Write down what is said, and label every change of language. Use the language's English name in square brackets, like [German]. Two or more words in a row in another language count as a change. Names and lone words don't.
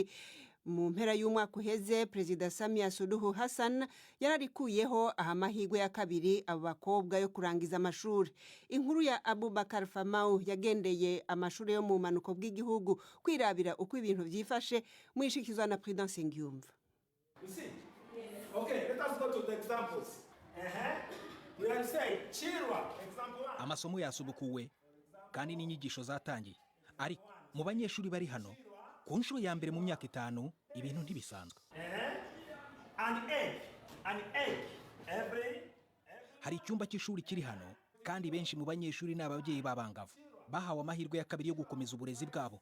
[Rundi] Mu mpera y'umwaka uheze Perezida Samia Suluhu Hassan yararikuyeho amahirwe ya kabiri abo bakobwa yo kurangiza amashuri. Inkuru ya Abubakar Famau yagendeye amashuri yo mu manuko bw'igihugu kwirabira uko ibintu byifashe mu ishikizwa na Prudence Ngiyumva. [English] You see? Okay, let us go to the examples. We are saying Chirwa, example 1. [Kinyarwanda] Amasomo yasubukuwe kandi n'inyigisho zatangiye. Ariko mu banyeshuri bari hano ku nshuro ya mbere mu myaka 5 ibintu ntibisanzwe. Hari icyumba cy'ishuri kiri hano kandi benshi mu banyeshuri n'ababyeyi babangavu bahawe amahirwe ya kabiri yo gukomeza uburezi bwabo.